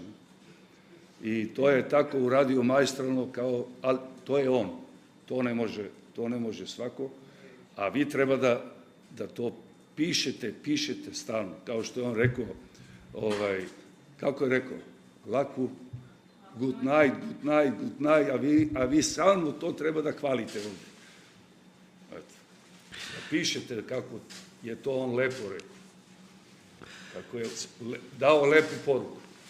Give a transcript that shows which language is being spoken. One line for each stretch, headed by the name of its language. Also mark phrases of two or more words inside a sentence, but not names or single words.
Serbian: I to je tako uradio maestralno, ali to je on, to ne može svako, a vi treba da to pišete stalno, kao što je on rekao, kako je rekao, laku,
English: good night,
Serbian: a vi stalno to treba da hvalite ovdje. Da pišete kako je to on lepo rekao, kako je dao lepu poruku.